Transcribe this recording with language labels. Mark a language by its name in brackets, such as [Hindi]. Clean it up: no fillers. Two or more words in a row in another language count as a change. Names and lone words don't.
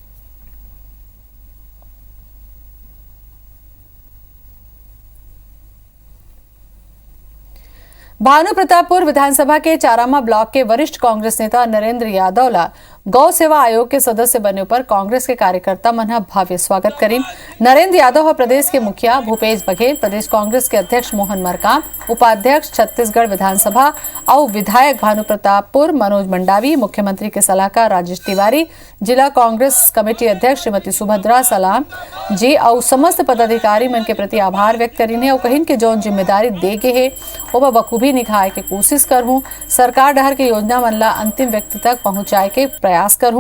[Chhattisgarhi] भानु प्रतापपुर विधानसभा के चारामा ब्लॉक के वरिष्ठ कांग्रेस नेता नरेंद्र यादव ला गौ सेवा आयोग के सदस्य बनने पर कांग्रेस के कार्यकर्ता मन भव्य स्वागत करी। नरेंद्र यादव प्रदेश के मुखिया भूपेश बघेल, प्रदेश कांग्रेस के अध्यक्ष मोहन मरकाम, उपाध्यक्ष छत्तीसगढ़ विधानसभा और विधायक भानु प्रतापपुर मनोज मंडावी, मुख्यमंत्री के सलाहकार राजेश तिवारी, जिला कांग्रेस कमेटी अध्यक्ष श्रीमती सुभद्रा सलाम जी और समस्त पदाधिकारी मन के प्रति आभार व्यक्त करीने और कहिन के जौन जिम्मेदारी दे गे है वो बखूबी निभाए के कोशिश करहूं। सरकार डहर के योजना मन ला अंतिम व्यक्ति तक पहुंचाए के प्रयास करहूं।